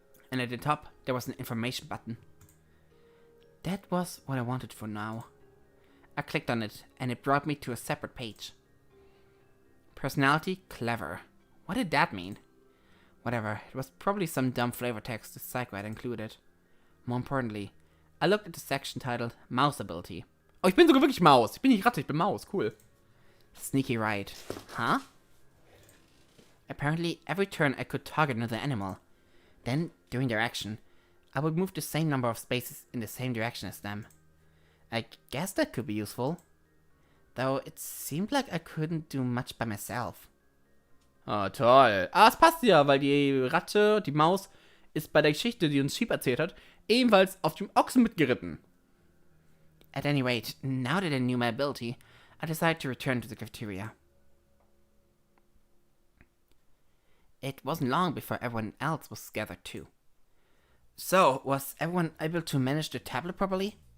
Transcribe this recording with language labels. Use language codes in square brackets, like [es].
[en] And at the top, there was an information button. That was what I wanted for now. I clicked on it, and it brought me to a separate page. Personality, clever. What did that mean? Whatever, it was probably some dumb flavor text the Psycho had included. More importantly, I looked at the section titled Mouse Ability. [de] Oh, ich bin sogar wirklich Maus. Ich bin nicht Ratte, ich bin Maus. [en] Cool. Sneaky right. Huh? Apparently, every turn I could target another animal. Then, during their action, I would move the same number of spaces in the same direction as them. I guess that could be useful. Though it seemed like I couldn't do much by myself. [de] Ah, toll. Es passt ja, weil die Ratte, die Maus, ist bei der Geschichte, die uns Sheep erzählt hat, ebenfalls auf dem Ochsen mitgeritten. [en] At any rate, now that I knew my ability, I decided to return to the cafeteria. It wasn't long before everyone else was gathered too. So, was everyone able to manage the tablet properly?